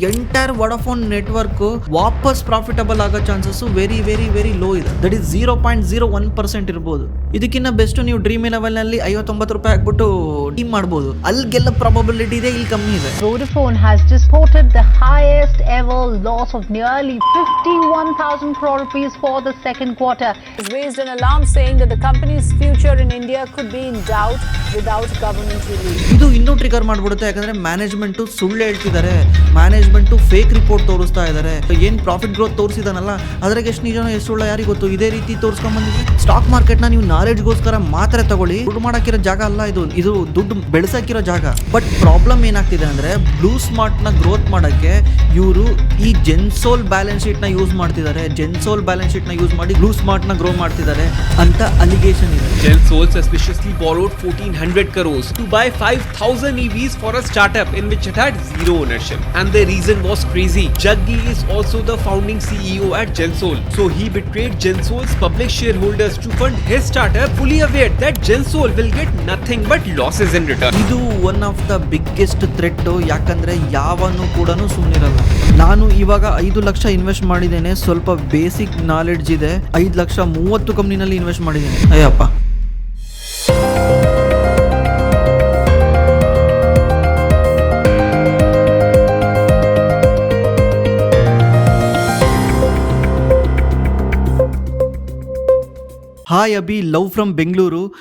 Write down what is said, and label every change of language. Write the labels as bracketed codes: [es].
[en] Entire Vodafone network ವಾಪಸ್ profitable ಆಗೋ chances very very very low ಇದೆ. That is [kn] 0.01% ಇರ್ಬೋದು. ಇದಕ್ಕಿಂತ ಬೆಸ್ಟ್ ನೀವು ಡ್ರೀಮ್ 11 ನಲ್ಲಿ 59 ರೂಪಾಯಿ ಹಾಕ್ಬಿಟ್ಟು ಟೀಮ್ ಮಾಡ್ಬೋದು. ಅಲ್ಲಿ ಗೆಲ್ಲ ಪ್ರಾಬಬಿಲಿಟಿ ಇದೆ, ಇಲ್ಲಿ ಕಮ್ಮಿ ಇದೆ. [en] Vodafone has reported the highest ever loss of nearly 51,000 crore rupees for the second quarter. Has raised an alarm saying that the company's future in India could be in doubt without government relief. [kn] ಇದು ಇನ್ನೂ trigger ಮಾಡ್ಬಿಡುತ್ತೆ, ಯಾಕಂದ್ರೆ management ಸುಳ್ಳು ಹೇಳ್ತಿದ್ದಾರೆ, management fake report ತೋರಿಸ್ತಾ ಇದ್ದಾರೆ. ಏನ್ profit growth ತೋರಿಸಿದಾನಲ್ಲ ಅದ್ರಾಗ ಎಷ್ಟು ನಿಜನೋ ಎಷ್ಟು ಸುಳ್ಳು ಯಾರಿಗೂ ಗೊತ್ತು. ಇದೇ ರೀತಿ ತೋರಿಸ್ಕೊಂಡ್ ಬಂದಿದೆ. ಸ್ಟಾಕ್ ಮಾರ್ಕೆಟ್ ನ ನೀವು ನಾಲೆಡ್ಜ್ಗೋಸ್ಕರ ಮಾತ್ರ ತಗೊಳ್ಳಿ, ದುಡ್ಡು ಮಾಡಕ್ಕಿರೋ ಜಾಗ ಅಲ್ಲ ಇದು ದುಡ್ಡು ಬೆಳೆಸಕ್ಕಿರೋ ಜಾಗ. ಬಟ್ ಪ್ರಾಬ್ಲಮ್ ಏನಾಗ್ತಿದೆ ಅಂದ್ರೆ ಬ್ಲೂ ಸ್ಮಾರ್ಟ್ ನ ಗ್ರೋತ್ ಮಾಡಕ್ಕೆ ಇವರು ಈ ಜೆನ್ಸೋಲ್ ಬ್ಯಾಲೆನ್ಸ್ ಶೀಟ್ ನ ಯೂಸ್ ಮಾಡ್ತಿದ್ದಾರೆ. ಜೆನ್ಸೋಲ್ ಬ್ಯಾಲೆನ್ಸ್ ಶೀಟ್ ನ ಯೂಸ್ ಮಾಡಿ ಬ್ಲೂ ಸ್ಮಾರ್ಟ್ ನ ಗ್ರೋ ಮಾಡ್ತಿದ್ದಾರೆ ಅಂತ ಅಲಿಗೇಷನ್ ಇದೆ. [en] Gensol suspiciously borrowed 1400 crores to buy 5,000 EVs for a startup in which it had zero ownership. And the reason was crazy. Jaggi is also the founding CEO at Gensol. So he betrayed Gensol's public shareholders to fund his startup, fully aware that Gensol will get nothing but losses in return. [kn] ಇದು [en] One of the biggest threat. [kn] ಯಾಕಂದ್ರೆ ಯಾವನು ಕೂಡ ಸುಮ್ಮನಿರಲ್ಲ. ನಾನು ಇವಾಗ 5 lakh invest ಮಾಡಿದ್ದೇನೆ, ಸ್ವಲ್ಪ basic knowledge ಇದೆ. 5 lakh 30 ಕಂಪ್ನಿನಲ್ಲಿ invest ಮಾಡಿದ್ದೇನೆ. Ayyappa, [en] Hi Abhi, love from Bengaluru.